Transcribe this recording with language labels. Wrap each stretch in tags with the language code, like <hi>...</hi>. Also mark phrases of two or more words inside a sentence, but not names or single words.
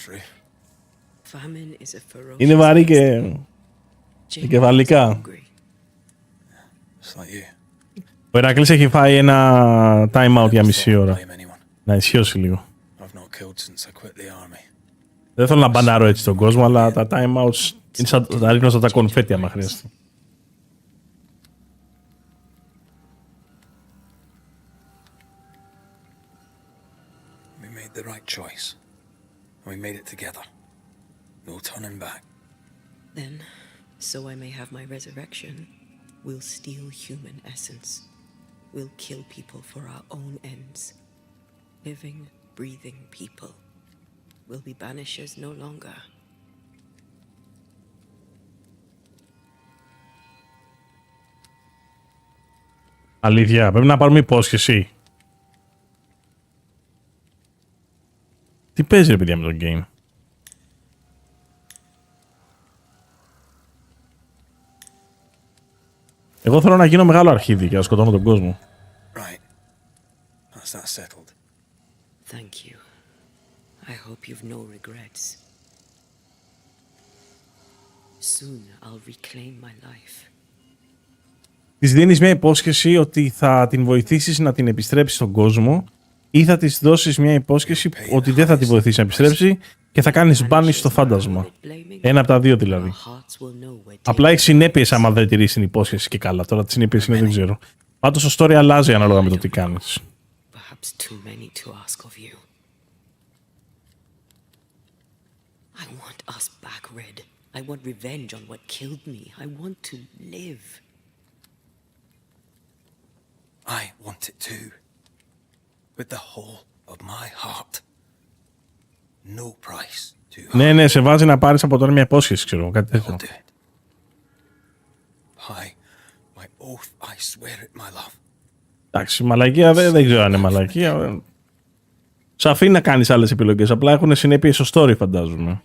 <el>Είναι βαρύ και κεφαλικά. Ο Ηρακλής έχει φάει ένα timeout για μισή ώρα. Να ισιώσει λίγο. Δεν θέλω να μπανάρω έτσι τον κόσμο, αλλά τα timeouts είναι σαν να ρίχνω στα κονφέτι άμα χρειάζεται.</el> <en>The right choice. And we made it together. No turning back. Then, so I may have my resurrection, we'll steal human essence. We'll kill people for our own ends. Living, breathing people. We'll be banishers no longer.</en> <el>Αλήθεια, πρέπει να πάρουμε υπόσχεση. Τι παίζει ρε παιδιά με το game. Εγώ θέλω να γίνω μεγάλο αρχίδι και να σκοτώνω τον κόσμο.</el> <en>Right. That's that settled. Thank you. I hope you've no regrets. Soon I'll reclaim my life.</en> <el>Της δίνεις μια υπόσχεση ότι θα την βοηθήσεις να την επιστρέψει στον κόσμο ή θα της δώσεις μια υπόσχεση ότι δεν θα τη βοηθήσει να επιστρέψει και θα κάνεις μπάνι στο φάντασμα. Ένα από τα δύο δηλαδή. Απλά έχει συνέπειες άμα δεν τηρείς την υπόσχεση και καλά. Τώρα τις συνέπειες είναι δεν ξέρω. Πάντως το story αλλάζει ανάλογα με το τι κάνεις.</el> <en>I want us back, Red. I want revenge on what killed me. I want to live. I want it too. With the whole of my heart. no price too high.</en> <el>Ναι, ναι, σε βάζει να πάρεις από τώρα μια υπόσχεση, ξέρω, κάτι τέτοιο.</el> <en>By my oath, I swear it, my love.</en> <el>Εντάξει, μαλακία δεν ξέρω αν είναι μαλακία. Σου αφήνει να κάνεις άλλες επιλογές, απλά έχουν συνέπειες στο story, φαντάζομαι.</el>